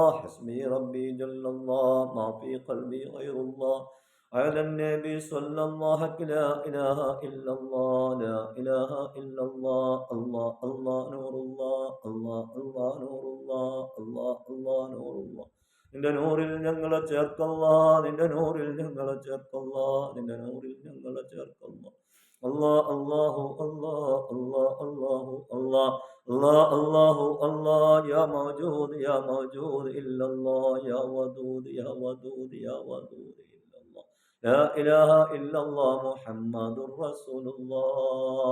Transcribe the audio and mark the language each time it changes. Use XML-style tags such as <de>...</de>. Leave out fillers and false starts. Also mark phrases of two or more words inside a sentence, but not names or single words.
<ar>حسبي ربي جل الله، ما في قلبي غير الله. على النبي صلى الله، لا إله إلا الله، لا إله إلا الله. الله الله نور الله، الله الله نور الله، الله الله نور الله.</ar> <ml>നിന്റെ നൂറിൽ ഞങ്ങളെ ചേർക്കല്ല, നിന്റെ നൂറിൽ ഞങ്ങളെ ചേർക്കല്ല, നിന്റെ നൂറിൽ ഞങ്ങളെ ചേർക്കല്ല.</ml> <ar>الله الله الله الله الله الله الله الله الله. يا موجود يا موجود إلا الله، يا ودود يا ودود يا ودود إلا الله. لا إله إلا الله محمد رسول الله.</ar>